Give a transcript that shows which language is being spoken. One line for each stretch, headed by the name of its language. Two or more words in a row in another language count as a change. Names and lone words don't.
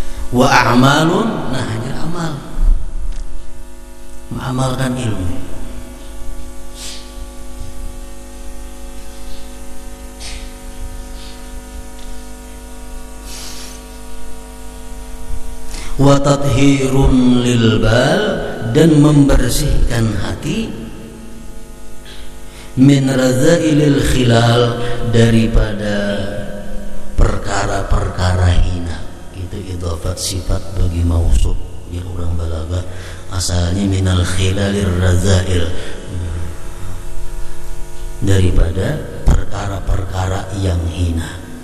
Arabic: وأعمالٌ,
Indonesian: nah hanya amal, mengamalkan ilmu.
Arabic: وتطهيرٌ للبال,
Indonesian: dan membersihkan hati,
Arabic: من رذائل الخلال,
Indonesian: daripada perkara-perkara hina. Itu idhafat sifat bagi mausuf ya orang balaghah, asalnya
Arabic: من الخلال الرذائل,
Indonesian: daripada perkara-perkara yang hina.